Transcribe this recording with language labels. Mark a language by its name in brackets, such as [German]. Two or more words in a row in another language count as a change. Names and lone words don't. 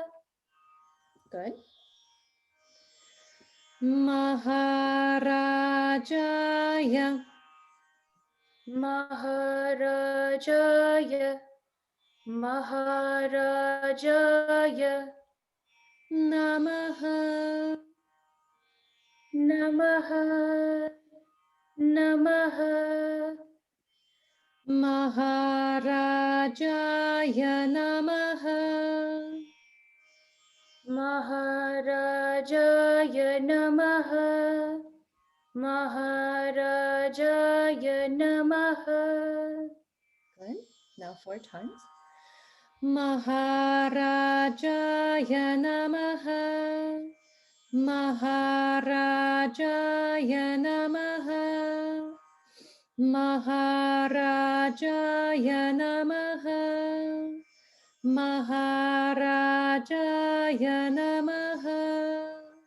[English] Good. Maharajaya, [Sanskrit] महाराजाय, महाराजाय, Namaha, नमः, नमः. महाराजाय नमः, महाराजाय नमः, महाराजाय नमः. [English] Good. Now 4 times. [Sanskrit] महाराजाय नमः, महाराजाय नमः, महाराजाय नमः, महाराजाय नमः.